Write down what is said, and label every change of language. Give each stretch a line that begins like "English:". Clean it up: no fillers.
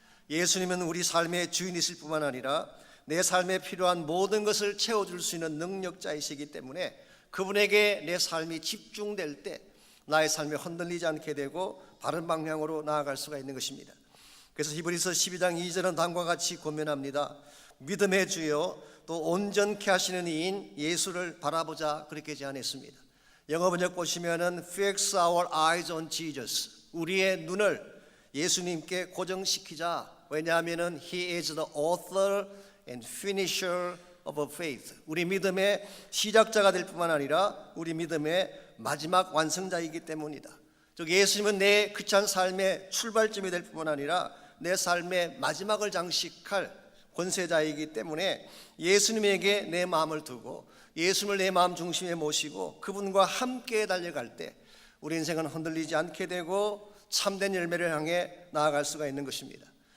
Korean: 예수님은 우리 삶의 주인이실 뿐만 아니라 내 삶에 필요한 모든 것을 채워줄 수 있는 능력자이시기 때문에 그분에게 내 삶이 집중될 때 나의 삶이 흔들리지 않게 되고 바른 방향으로 나아갈 수가 있는 것입니다. 그래서 히브리서 12장 2절은 다음과 같이 권면합니다. 믿음의 주요 또 온전케 하시는 이인 예수를 바라보자, 그렇게 제안했습니다. 영어 번역 보시면은
English: Fix our eyes on Jesus.
Korean: 우리의 눈을 예수님께 고정시키자. 왜냐하면은
English: He is the author and finisher of our faith.
Korean: 우리 믿음의 시작자가 될 뿐만 아니라 우리 믿음의 마지막 완성자이기 때문이다. 즉 예수님은 내 크리스찬 삶의 출발점이 될 뿐만 아니라 내 삶의 마지막을 장식할 권세자이기 때문에 예수님에게 내 마음을 두고 예수님을 내 마음 중심에 모시고 그분과 함께 달려갈 때 우리 인생은 흔들리지 않게 되고 참된 열매를 향해 나아갈 수가 있는 것입니다.